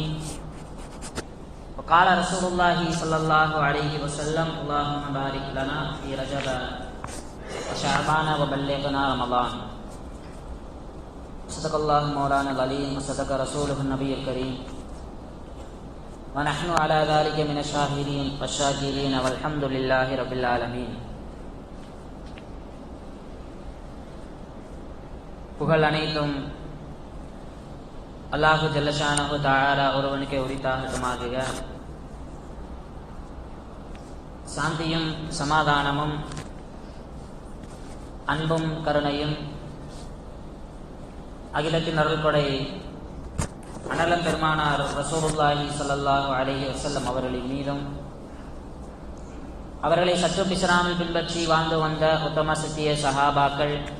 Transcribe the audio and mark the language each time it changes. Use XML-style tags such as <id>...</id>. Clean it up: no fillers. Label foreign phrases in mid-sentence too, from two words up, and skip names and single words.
<ar>وقال رسول الله صلى الله عليه وسلم: اللهم بارك لنا في رجب وشعبان وبلغنا رمضان. صدق الله مولانا العليم وصدق رسوله النبي الكريم ونحن على ذلك من الشاهدين والشاكرين والحمد لله رب العالمين.</ar> <ta>புகழ் அனைத்தும்</ta> <ar>الله جل شأنه تعالى</ar> <ta>ஒருவனுக்கே உரித்தாகட்டுமாக. சாந்தியும் சமாதானமும் அன்பும் கருணையும் அகிலத்தின் அருள்கொடை அனலம் பெருமானார்</ta> <ar>رسول الله صلى الله عليه وسلم</ar> <ta>அவர்களின் மீதும், அவர்களை சற்று பிசராமல் பின்பற்றி வாழ்ந்து வந்த உத்தம சத்திய சஹாபாக்கள்,</ta>